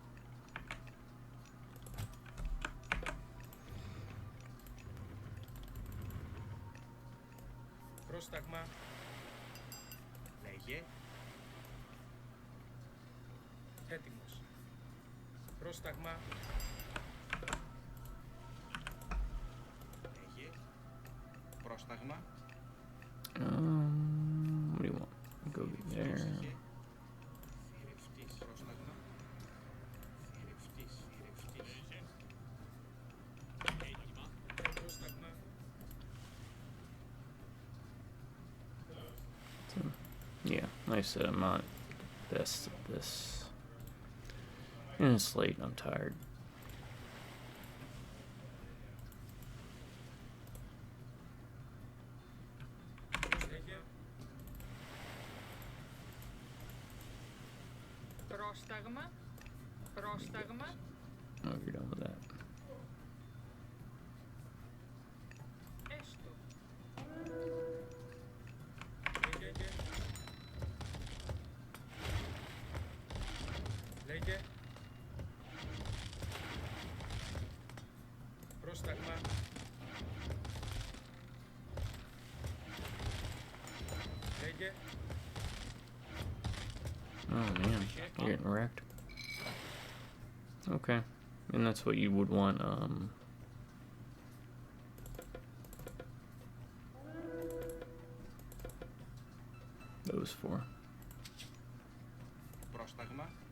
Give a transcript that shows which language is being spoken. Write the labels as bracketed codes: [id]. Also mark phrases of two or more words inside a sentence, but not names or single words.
[el] Πρόσταγμα. Λέγε. Έτοιμος. Πρόσταγμα. Λέγε. Πρόσταγμα. [en] What do you want? Go there. [el] Πρόσεχε. Θηρευτής. Πρόσταγμα. Θηρευτής. Λέγε. Έτοιμα. Πρόσταγμα. [en] Yeah, like I said, I'm not best at this. And it's late, I'm tired. [el] Λέγε. Πρόσταγμα. Πρόσταγμα. [en] Oh, you're done with that. [el] Έστω. Λέγε. Λέγε. Πρόσταγμα. Λέγε. [en] Oh man, you're getting wrecked. Okay, and that's what you would want, those for. [el] Πρόσταγμα.